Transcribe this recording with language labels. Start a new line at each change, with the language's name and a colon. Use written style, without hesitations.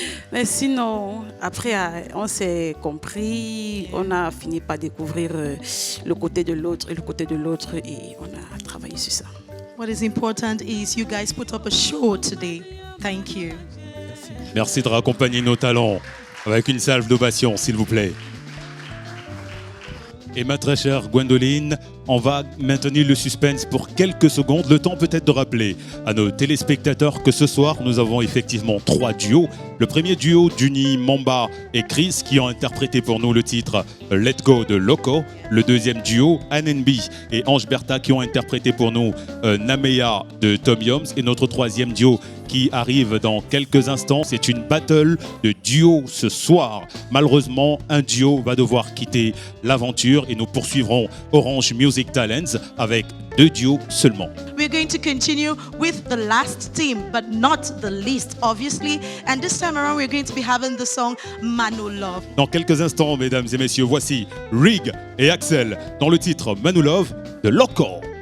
French: Mais sinon, après, on s'est compris, on a fini par découvrir le côté de l'autre et on a travaillé sur ça.
English: What is important is you guys put up a show today. Thank you.
French: Merci. Merci de raccompagner nos talents avec une salve d'ovation, s'il vous plaît. Et ma très chère Gwendoline, on va maintenir le suspense pour quelques secondes. Le temps peut-être de rappeler à nos téléspectateurs que ce soir, nous avons effectivement 3 duos. Le premier duo d'Uni Mamba et Chris qui ont interprété pour nous le titre Let Go de Loco. Le deuxième duo, Anne-NB et Ange Bertha qui ont interprété pour nous Namea de Tom Yoms. Et notre troisième duo qui arrive dans quelques instants, c'est une battle de duo ce soir. Malheureusement, un duo va devoir quitter l'aventure et nous poursuivrons Orange Music Talents avec 2 duos seulement.
English: We're going to continue with the last team, but not the least, obviously. And this time around, we're going to be having the song Manu Love.
French: Dans quelques instants, mesdames et messieurs, voici Rig et Axel dans le titre Manu Love de Loco.